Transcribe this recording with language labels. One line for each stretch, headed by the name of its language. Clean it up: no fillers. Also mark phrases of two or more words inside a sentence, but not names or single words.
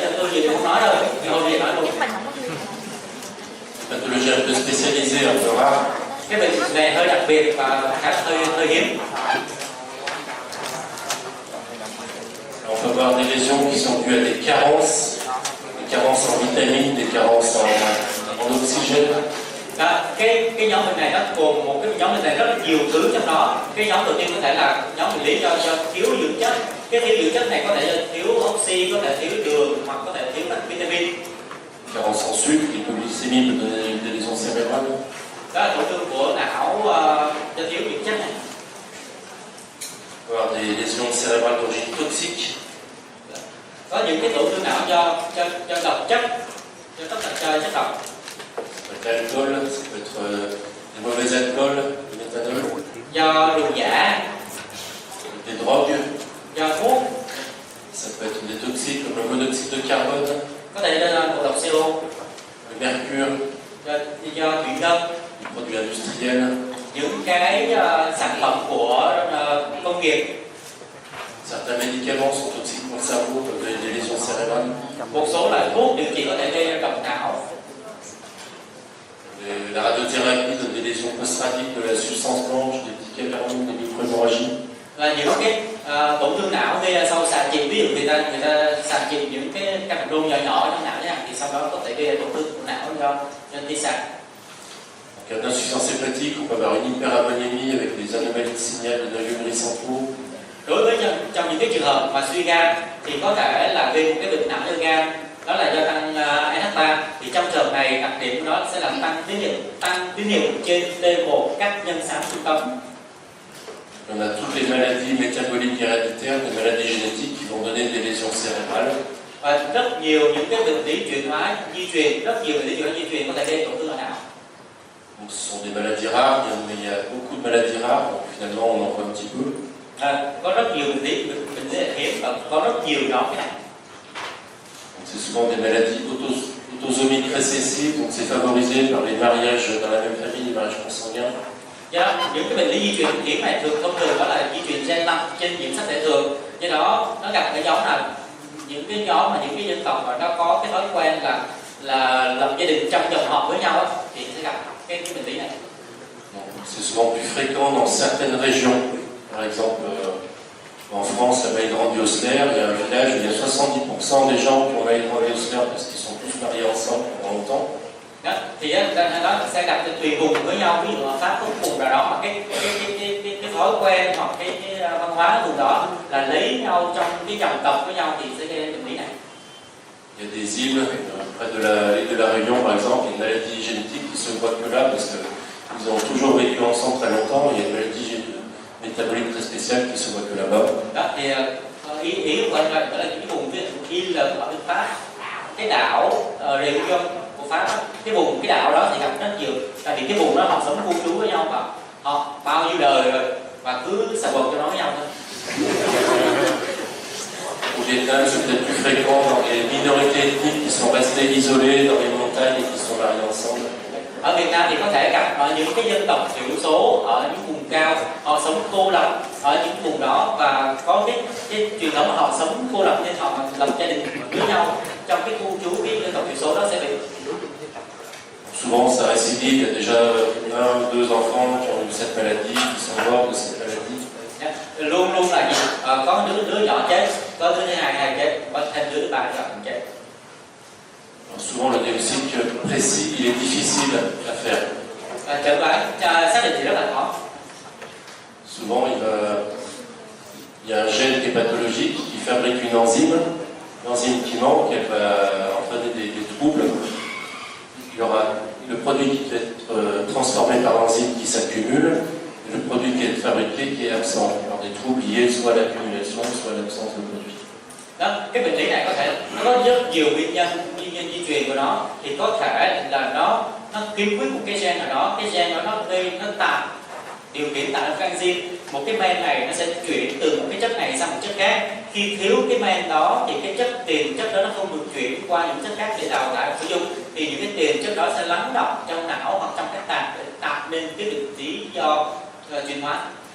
Vietnamese: gì tôi không nói đâu, thôi thì nói luôn.
French: Pathologie un peu spécialisée, un peu rare.
Vietnamese: Cái bệnh này hơi đặc biệt và hơi hiếm.
French: On peut avoir des lésions qui sont dues à des carences en vitamines, des carences en oxygène.
Vietnamese: Cái nhóm bệnh này nó gồm một cái nhóm bệnh này rất là nhiều thứ trong đó. Cái nhóm đầu tiên có thể là nhóm bệnh lý do thiếu dưỡng chất. Cái thiếu dưỡng chất này có thể là thiếu oxy, có thể thiếu đường hoặc có thể thiếu các vitamin.
French: Carence en sucre, hypoglycémie peut donner des lésions cérébrales.
Vietnamese: Đó là tổn thương của não do thiếu dưỡng chất này.
French: On peut avoir des lésions cérébrales d'origine toxique.
Vietnamese: Có những cái tổn thương não do độc chất, do chất độc.
French: L'alcool, ça peut être des mauvais alcools, du méthanol.
Vietnamese: Do đường giả.
French: Des drogues.
Vietnamese: Do thuốc.
French: Ça peut être des toxiques comme le monoxyde de carbone.
Vietnamese: Có thể là ngộ độc CO.
French: Le mercure.
Vietnamese: Do thủy ngân.
French: Les produits industriels.
Vietnamese: Những cái sản phẩm của công nghiệp.
French: Certains médicaments sont toxiques pour le cerveau, peuvent donner des lésions cérébrales.
Vietnamese: Một số loại thuốc điều trị có thể gây ra độc não.
French: La radiothérapie donne des lésions post-radiques de la substance blanche, des petits caverns, des microhémorragies.
Vietnamese: Là những cái tổn thương não gây ra sau xạ trị, ví dụ người ta xạ trị những cái cặp rôn nhỏ nhỏ trong não nha, thì sau đó có thể gây ra tổn thương của não do tia xạ.
French: En cas d'insuffisance hépatique, on peut avoir une hyperammonémie avec des anomalies de signal de nervures gris-centraux.
Vietnamese: Đối với trong những cái trường hợp mà suy gan thì có thể là gây một cái bệnh não do gan, đó là do tăng NH3. Thì trong trường hợp này đặc điểm của nó sẽ làm tăng tín hiệu trên T1 các nhân xám trung tâm.
French: On a toutes les maladies métaboliques héréditaires, des maladies génétiques qui vont donner des lésions cérébrales.
Vietnamese: Và rất nhiều những cái bệnh lý chuyển hóa di truyền, rất nhiều bệnh lý chuyển hóa di truyền có thể gây tổn thương ở não.
French: Donc, ce sont des maladies rares, mais il y a beaucoup de maladies rares, donc finalement on en voit un petit peu.
Vietnamese: Có rất nhiều bệnh lý hiếm và có rất nhiều nhóm cái này.
French: C'est souvent des maladies autosomiques récessives, donc c'est favorisé par les mariages dans la même famille, les mariages consanguins.
Vietnamese: Những cái bệnh lý di truyền hiếm này thông thường đó là di truyền gen 5 trên nhiễm sắc thể thường. Do đó nó gặp cái nhóm nào, những cái nhóm mà những cái dân tộc mà nó có cái thói quen là lập gia đình trong dòng họ với nhau thì sẽ gặp cái bệnh lý này.
French: C'est souvent plus fréquent dans certaines régions. Par exemple, en France, à Maille-Grande-Osler, il y a un village où il y a 70% des gens qui ont Maille-Grande-Osler parce qu'ils sont tous mariés ensemble pendant longtemps.
Vietnamese: Đó, thì nó sẽ gặp tùy vùng với nhau, ví dụ ở Pháp có một vùng nào đó mà cái thói quen hoặc cái văn hóa vùng đó là lấy nhau trong cái dòng tộc với nhau thì sẽ gây ra bệnh lý này.
French: Il y a des îles près de l'île de la Réunion, par exemple, il y a une maladie génétique qui se voit que là parce qu'ils ont toujours vécu ensemble très longtemps. Il y a une maladie métabolique très spéciale qui se voit que là-bas.
Vietnamese: Đó thì ý của anh là cái vùng Île ở bên Pháp, cái đảo Réunion của Pháp, cái đảo đó thì gặp rất nhiều, tại vì cái vùng đó họ sống khu trú với nhau và họ bao nhiêu đời rồi và cứ xà bần cho nó với nhau thôi.
French: Au Vietnam, c'est peut-être plus fréquent dans les minorités ethniques qui sont restées isolées dans les montagnes et qui sont mariées ensemble.
Vietnamese: Ở Việt Nam thì có thể gặp ở những cái dân tộc thiểu số ở những vùng cao, họ sống cô lập ở những vùng đó và có cái truyền thống mà họ sống cô lập nên họ lập gia đình với nhau trong cái khu trú, cái dân tộc thiểu số đó sẽ bị.
French: Souvent, ça récidive. Il y a déjà 1 ou 2 enfants qui ont eu cette maladie, qui sont morts de cette maladie.
Vietnamese: Luôn luôn là gì? Có đứa nhỏ chết, có đứa thứ hai chết, có thêm đứa thứ ba chết.
French: Souvent, le diagnostic précis, il est difficile à faire.
Vietnamese: Chẩn đoán xác định thì rất là khó.
French: Souvent, il y a un gène qui est pathologique qui fabrique une enzyme. L'enzyme qui manque, elle va entraîner des troubles. Il y aura le produit qui va être transformé par l'enzyme qui s'accumule, et le produit qui est fabriqué qui est absent. Alors des troubles liés soit à l'accumulation, soit à l'absence de produit.
Vietnamese: Đó, cái bệnh lý này có thể nó có rất nhiều nguyên nhân di truyền của nó, thì có thể là nó khiếm khuyết một cái gen nào đó, cái gen đó nó tạo điều kiện tạo ra enzyme, một cái men này nó sẽ chuyển từ một cái chất này sang một chất khác. Khi thiếu cái men đó thì cái tiền chất đó nó không được chuyển qua những chất khác để đào thải sử dụng, thì những cái tiền chất đó sẽ lắng đọng trong não hoặc trong các tạng để tạo nên cái bệnh lý do chuyển hóa.